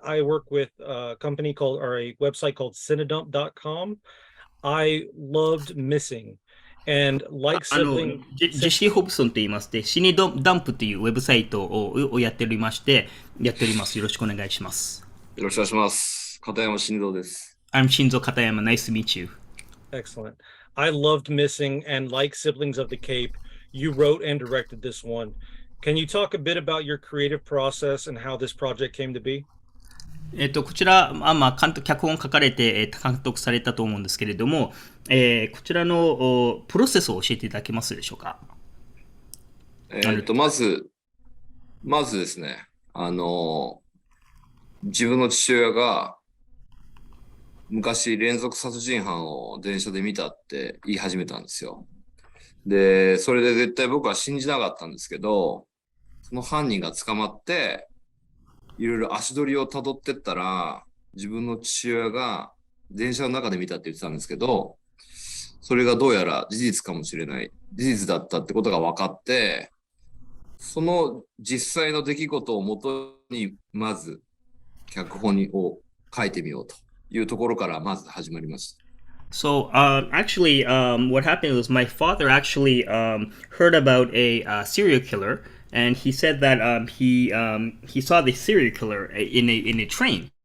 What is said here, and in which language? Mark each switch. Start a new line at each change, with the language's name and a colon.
English: I work with a company called or a website called CineDump.com. I loved Missing and like sibling
Japanese: ジェシー・ホブソンと言いまして、シニドダンプというウェブサイトをやっておりまして、やっております。よろしくお願いします。よろしくお願いします。片山晋三です。
English: I'm Shinzô Katayama. Nice to meet you. excellent. I loved Missing and like Siblings of the Cape, you wrote and directed this one. Can you talk a bit about your creative process and how this project came to be?
Japanese: こちら、脚本書かれて、監督されたと思うんですけれども、こちらのプロセスを教えていただけますでしょうか。まず、まずですね、自分の父親が昔連続殺人犯を電車で見たって言い始めたんですよ。で、それで絶対僕は信じなかったんですけど、その犯人が捕まって、いろいろ足取りを辿ってったら、自分の父親が電車の中で見たって言ってたんですけど、それがどうやら事実かもしれない。事実だったってことが分かって、その実際の出来事をもとに、まず脚本を書いてみようというところからまず始まりました。
English: So, actually, what happened was my father actually heard about a serial killer, and he said that he saw the serial killer in a train.